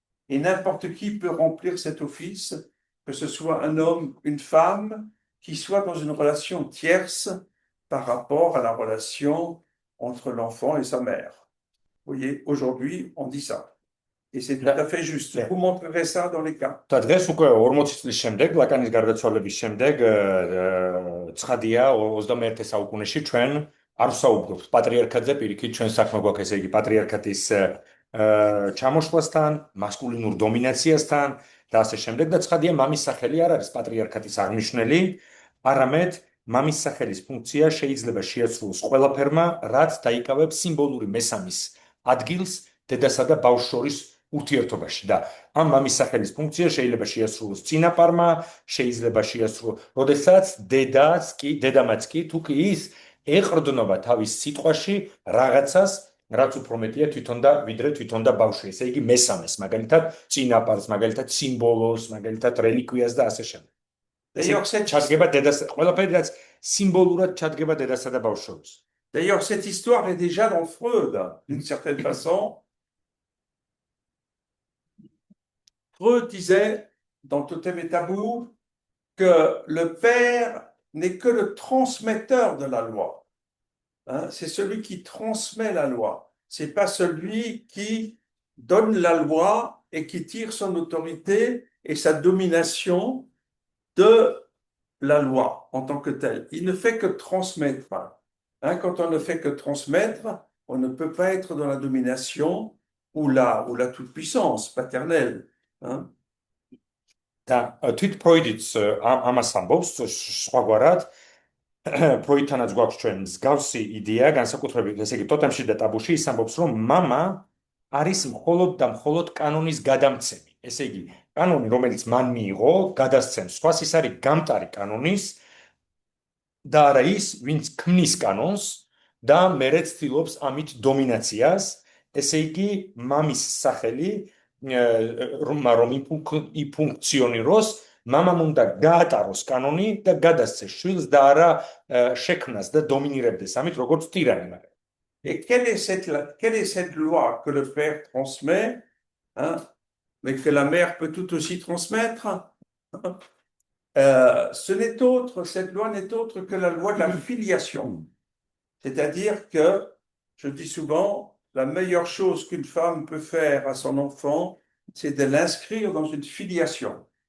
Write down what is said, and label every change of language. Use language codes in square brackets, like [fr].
[fr] Et n'importe qui peut remplir cet office, que ce soit un homme, une femme, qui soit dans une relation tierce par rapport à la relation entre l'enfant et sa mère. Vous voyez, aujourd'hui, on dit ça. Et c'est tout à fait juste. Vous montrerez ça dans les cas. [ka] და დღეს უკვე 40 წლის შემდეგ, ლაკანის გარდაცვალების შემდეგ, ცხადია 21 საუკუნეში ჩვენ არ ვსაუბრობთ პატრიარქატზე, პირიქით ჩვენ საქმე გვაქვს, ესე იგი პატრიარქატის ჩამოშლასთან, მასკულინურ დომინაციასთან და ასე შემდეგ და ცხადია მამის სახელი არ არის პატრიარქატის აღნიშნელი, არამედ მამის სახელის ფუნქცია შეიძლება შეასრულოს ყველაფერმა, რაც დაიკავებს სიმბოლური მესამის ადგილს დედასა და ბავშვს შორის ურთიერთობაში და ამ მამის სახელის ფუნქცია შეიძლება შეასრულოს წინაპარმა, შეიძლება შეასრულოს, როდესაც დედამაც კი თუ კი ის ეყრდნობა თავის სიტყვაში რაღაცას, რაც უფრო მეტია ვიდრე თვითონ და ბავშვი. ესე იგი მესამეს, მაგალითად, წინაპარს, მაგალითად, სიმბოლოს, მაგალითად, რელიკვიას და ასე შემდეგ. [fr] D'ailleurs, cette, [ka] ჩადგება დედას, ყველაფერი რაც სიმბოლურად ჩადგება დედასა და ბავშვს შორის. [fr] d'ailleurs, cette histoire est déjà dans Freud, d'une certaine façon. Freud disait, dans Totem et Tabou, que le père n'est que le transmetteur de la loi. Hein, c'est celui qui transmet la loi. C'est pas celui qui donne la loi et qui tire son autorité et sa domination de la loi en tant que telle. Il ne fait que transmettre. Hein, quand on ne fait que transmettre, on ne peut pas être dans la domination ou la toute-puissance paternelle. Hein. [ka] და თვით ფროიდიც ამას ამბობს სხვაგვარად ფროიდთანაც გვაქვს ჩვენ მსგავსი იდეა განსაკუთრებით ესე იგი ტოტემში და ტაბუში ის ამბობს რომ мама არის მხოლოდ და მხოლოდ კანონის გადამცემი ესე იგი კანონი რომელიც მან მიიღო გადასცემს სხვას ის არის გამტარი კანონის და არა ის ვინც ქმნის კანონს და მერე ცდილობს ამით დომინაციას ესე იგი მამის სახელი რომ იფუნქციონიროს მამამ უნდა გაატაროს კანონი და გადასცეს შვილს და არა შექმნას და დომინირებდეს ამით როგორც ტირანი. [fr] Et quelle est cette loi que le père transmet, hein, mais que la mère peut tout aussi transmettre? Cette loi n'est autre que la loi de la filiation. C'est-à-dire que, je dis souvent, la meilleure chose qu'une femme peut faire à son enfant, c'est de l'inscrire dans une filiation.